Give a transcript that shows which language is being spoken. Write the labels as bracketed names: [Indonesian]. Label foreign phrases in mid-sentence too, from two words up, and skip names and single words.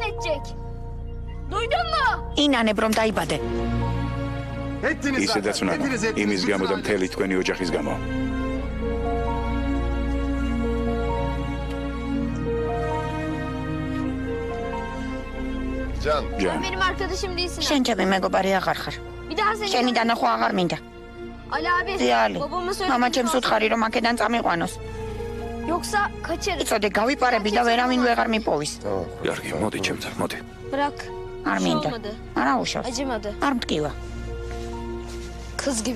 [Georgian] ინანებ რომ დაიბადე. ისედაც უნდა იმის გამო და მთელი თქვენი ოჯახის გამო. ჯან. [Turkish] Benim arkadaşım değilsin. [Georgian] შენ ჩემი მეგობარი აღარ ხარ. [Turkish] Bir daha seni... [Georgian] შენი დანახვა აღარ მინდა. [Turkish] Ali abi. [Georgian] ზიალი. [Turkish] Babama söyle. [Georgian] მამა ჩემს უთხარი რომ აქედან წამიყვანოს. [Turkish] Yoksa kaçarız. [Georgian] იცოდე გავიპარები და ვერავინ ვეღარ მიპოვის. კარგი, მოდი ჩემთან, მოდი. [Turkish] Bırak. [Georgian] არ მინდა. [Turkish] olmadı. [Georgian] არა უშავს. [Turkish] Acımadı. [Georgian] არ მტკივა. [Turkish] Kız gibi.